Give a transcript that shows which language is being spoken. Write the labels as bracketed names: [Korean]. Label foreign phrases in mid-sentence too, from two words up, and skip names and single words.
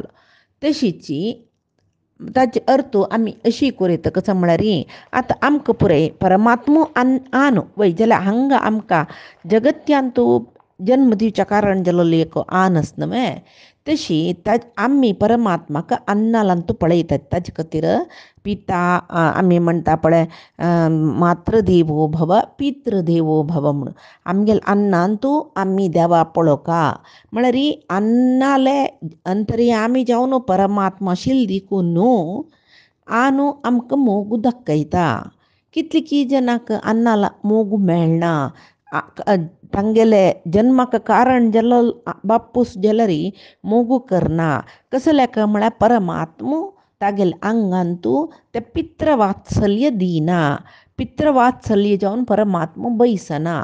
[Konkani] तशीची ताचे अर्थ आमी अशी करीत कसं म्हळ्यार आतां आमकां पुराय परमात्मो आनु वय जाल्यार हांगा आमकां जगत्यांतू जन्म दिवच्या कारण जाल्लो एक आनस न्हय तशी आमी परमात्माक अन्नालांतू पळयतात ताजे खातीर पिता आमी म्हणटा पळय [Sanskrit] मातृदेवो भव पितृदेवो भव [Konkani] म्हणून आमगेल अन्नांतू आमी देवा पळोवका म्हळ्यार अन्नाले अंतर्यामी जावन परमात्मा आशिल्लो देखून न्हू आनु आमकां मोग दाखयता. कितली जनाक अन्नाला मोग मेळना तांगेले जन्माक कारण जाल्लो बापूस जाल्यार मोगू करना कसल्याक म्हळ्यार परमात्मो तागेले आंगांतू ते पितृवात्सल्य दिना पितृवात्सल्य जावन परमात्मो बैसना.